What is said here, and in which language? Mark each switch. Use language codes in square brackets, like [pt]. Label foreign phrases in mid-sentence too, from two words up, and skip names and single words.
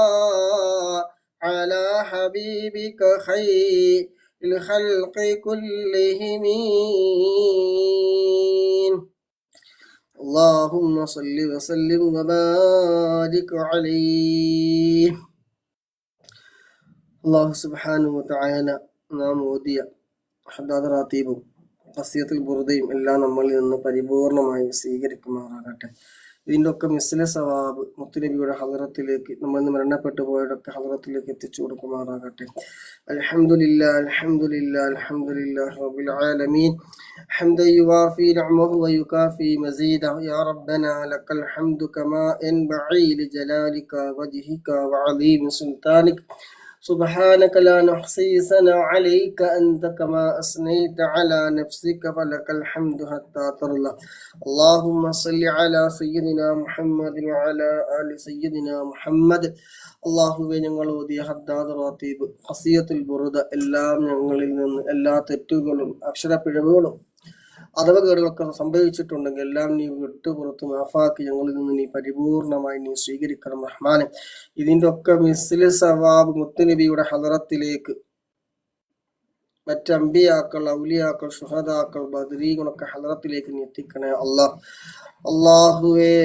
[ar] على حبيبك خير الخلق كلهم اللهم صل وسلم وبارك عليه. الله سبحانه وتعالى [ml] നാം ഓതിയ ഹദ്ദാദ് റാത്തീബും ഖസിയത്തുൽ ബുർദയും എല്ലാം നമ്മളിൽ നിന്ന് പരിപൂർണമായി സ്വീകരിക്കുമാറാകട്ടെ. ഇതിൻ്റെ ഒക്കെ [ar] مثل ثواب [ml] മുത്തുനബിയുടെ ഹളറത്തിലേക്ക് നമ്മൾ ഇന്ന് മരണപ്പെട്ടു പോയതൊക്കെ ഹളറത്തിലേക്ക് എത്തിച്ചു കൊടുക്കുമാറാകട്ടെ. [ar] الحمد لله الحمد لله الحمد لله رب العالمين حمدا يوافي نعمه ويكافئ مزيده يا ربنا لك الحمد كما ينبغي لجلالك وجهك وعظيم سلطانك سبحانك لا نحصي ثناء عليك أنت كما أثنيت على نفسك فلك الحمد حتى ترضى. اللهم صل على سيدنا محمد وعلى آل سيدنا محمد. [ml] അള്ളാഹുവെ ഞങ്ങൾ ഓതിയ ഹദ്ദാദ് റാത്തീബ് ഖസിയത്തുൽ ബുർദ എല്ലാം ഞങ്ങളിൽ നിന്ന് എല്ലാ തെറ്റുകളും അക്ഷരപ്പിഴവുകളും അഥവകേടുകളൊക്കെ സംഭവിച്ചിട്ടുണ്ടെങ്കിൽ എല്ലാം നീ വിട്ടുപുറത്ത് മാഫാക്കി ഞങ്ങളിൽ നിന്ന് നീ പരിപൂർണമായി നീ സ്വീകരിക്കണം റഹ്മാനെ. ഇതിൻ്റെ ഒക്കെ [ar] مثل ثواب [ml] മുത്തുനബിയുടെ ഹളറത്തിലേക്ക് മറ്റ് അമ്പിയാക്കൾ ഔലിയാക്കൾ ശുഹദാക്കൾ ബദരീകളൊക്കെ ഹളറത്തിലേക്ക് നീ എത്തിക്കണേ അള്ളാഹുവേ.